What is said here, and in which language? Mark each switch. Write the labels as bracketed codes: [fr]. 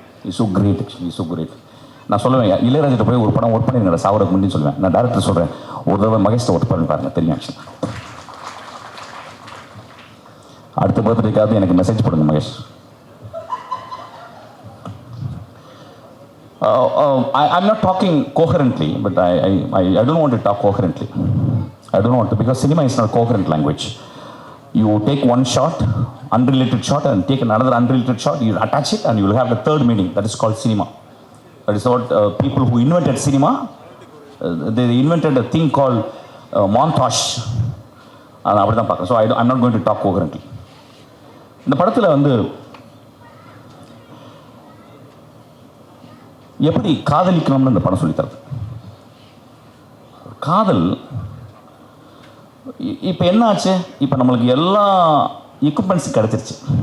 [en] Is so great actually, is so great. [ta] நான் சொல்லுவேன், இளையராஜிட்ட போய் ஒரு படம் ஒர்க் பண்ணிருங்க சாவரக்கு முன்னாடி சொல்லுவேன். நான் டேரக்டர் சொல்கிறேன், ஒரு தடவை மகேஷ்ட ஒர்க் பண்ணி பாருங்க, தெரியும் ஆக்சுவலி. அடுத்த பர்த்டேக்காவது எனக்கு மெசேஜ் போடுங்க Mahesh. [en] I'm not talking coherently, but I don't want to talk coherently. I don't want to, because cinema is not a coherent language. You take one shot, unrelated shot, and take another unrelated shot, you attach it, and you will have the third meaning. That is called cinema. That is what people who invented cinema, they invented a thing called montage. [ta] அப்படி தான் பார்க்குறேன். [en] So I'm not going to talk coherently. [ta] இந்த படத்தில் வந்து எப்படி காதலிக்கணும்னு இந்த படம் சொல்லித்தரது. காதல் இப்போ என்ன ஆச்சு, இப்போ நம்மளுக்கு எல்லா எக்யூப்மெண்ட்ஸும் கிடச்சிருச்சு.